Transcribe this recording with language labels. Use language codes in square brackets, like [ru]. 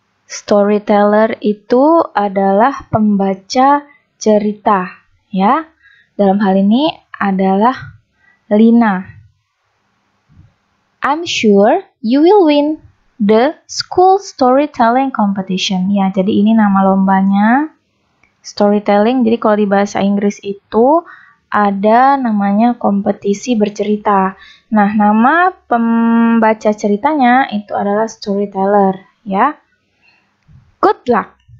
[id] Storyteller itu adalah pembaca cerita, ya. Dalam hal ini adalah Lina. [en] I'm sure you will win the school storytelling competition. [id] Ya, jadi ini nama lombanya storytelling. Jadi kalau di bahasa Inggris itu ada namanya kompetisi bercerita. Nah, nama pembaca ceritanya itu adalah storyteller, ya. [en] Good luck.